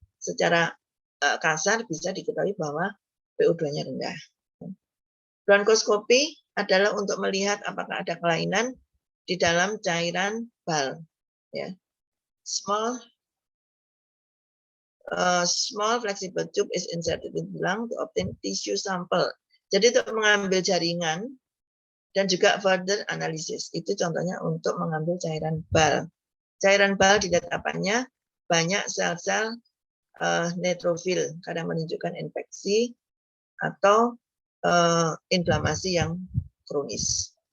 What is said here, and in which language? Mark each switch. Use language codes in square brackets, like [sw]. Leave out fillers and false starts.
[id] secara kasar bisa diketahui bahwa PO2-nya rendah. Bronkoskopi adalah untuk melihat apakah ada kelainan di dalam cairan bal. Ya. [en] Small flexible tube is inserted in the lung to obtain tissue sample. [id] Jadi untuk mengambil jaringan dan juga [en] further analysis. [id] Itu contohnya untuk mengambil cairan bal. Cairan bal dilihat apanya? Banyak sel-sel neutrofil, kadang menunjukkan infeksi atau inflamasi yang kronis.